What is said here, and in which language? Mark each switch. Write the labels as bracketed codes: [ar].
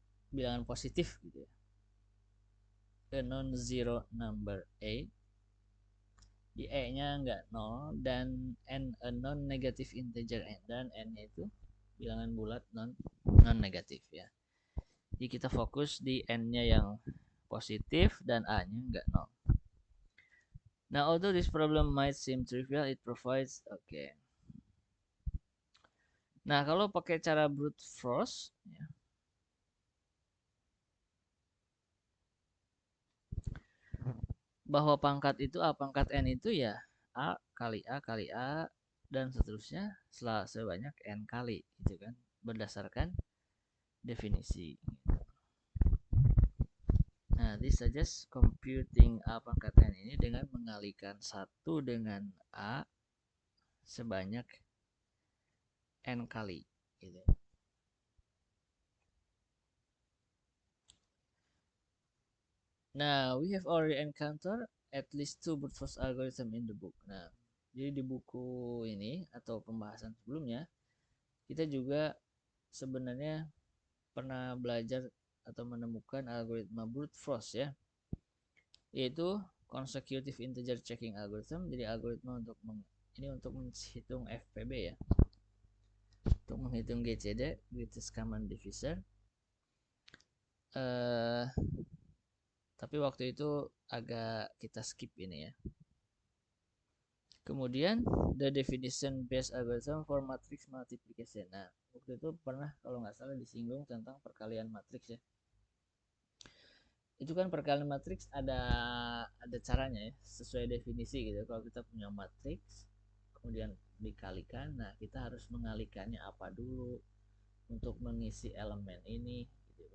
[id] Bilangan positif gitu ya. [en] A non-zero number a, [id] di e-nya enggak 0 dan n [en] a non-negative integer n, [id] dan n-nya itu bilangan bulat non-negatif ya. Jadi kita fokus di n-nya yang positif dan a-nya enggak 0. [en] Now, although this problem might seem trivial, it provides okay. [id] Nah, kalau pakai cara brute force ya, bahwa pangkat itu a pangkat n itu ya a kali a kali a dan seterusnya sebanyak n kali gitu kan, berdasarkan definisi. Nah, [en] this suggests computing [id] A pangkat N ini dengan mengalikan 1 dengan A sebanyak N kali. Gitu. [en] Nah, we have already encountered at least 2 brute force algorithm in the book. [id] Nah, jadi di buku ini atau pembahasan sebelumnya, kita juga sebenarnya pernah belajar atau menemukan algoritma brute force ya, yaitu [en] consecutive integer checking algorithm. [id] Jadi algoritma ini untuk menghitung FPB ya, untuk menghitung GCD, greatest common divisor. Tapi waktu itu agak kita skip ini ya. Kemudian [en] the definition based algorithm for matrix multiplication. [id] Nah, waktu itu pernah kalau nggak salah disinggung tentang perkalian matriks ya. Itu kan perkalian matriks ada caranya ya, sesuai definisi gitu. Kalau kita punya matriks kemudian dikalikan, nah kita harus mengalikannya apa dulu untuk mengisi elemen ini gitu.